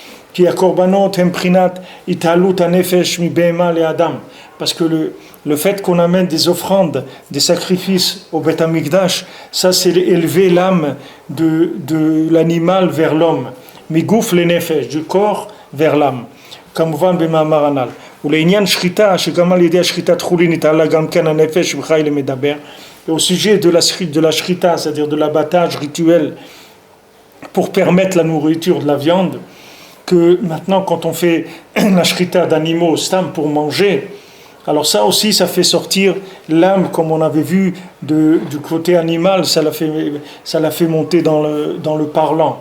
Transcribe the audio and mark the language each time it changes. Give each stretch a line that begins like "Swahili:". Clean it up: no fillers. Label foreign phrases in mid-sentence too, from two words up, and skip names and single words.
French: Parce que le fait qu'on amène des offrandes, des sacrifices au Beth Amikdash, ça c'est élever l'âme de l'animal vers l'homme.
Hebrew: מגוף לנפש,
French: du corps vers l'âme.
Hebrew: כמובן במאמר הנ"ל. ולעניין שחיטה, שגם על ידי השחיטת חולין התעלה גם כן הנפש וחי למדבר.
French: Et au sujet de la shrita, c'est-à-dire de l'abattage rituel pour permettre la nourriture de la viande, que maintenant quand on fait la shrita d'animaux, stam pour manger, alors ça aussi ça fait sortir l'âme, comme on avait vu du côté animal, ça l'a fait monter dans le parlant.